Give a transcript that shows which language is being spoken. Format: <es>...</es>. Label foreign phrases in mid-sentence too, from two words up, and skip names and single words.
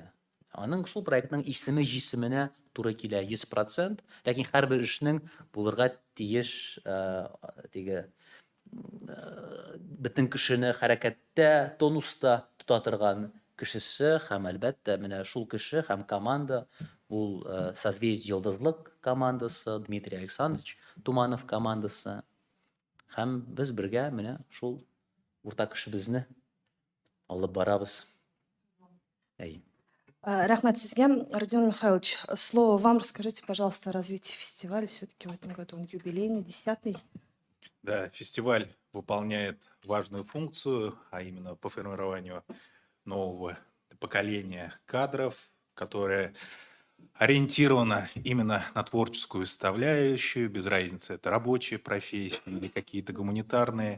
<tt>Аның шул проектның исеме җисеменә туры килә 100%, ләкин һәрбер эшнең булырга тиеш теге бөтен кешене хәрәкәттә, тонуста тота торган кешесе һәм әлбәттә менә шул кеше һәм команда ул Созвездие йолдызлык командасы, Дмитрий Александрович Туманов командасы һәм без бергә менә шул уртак эшебезне алып барабыз. Әй. Рахмат Сизге.</tt> <ru>Родион Михайлович, слово вам. Расскажите, пожалуйста, о развитии фестиваля. Все-таки в этом году он юбилейный, 10-й. Да, фестиваль выполняет важную функцию, а именно по формированию нового поколения кадров, которое ориентировано именно на творческую составляющую, без разницы, это рабочие профессии или какие-то гуманитарные.</ru>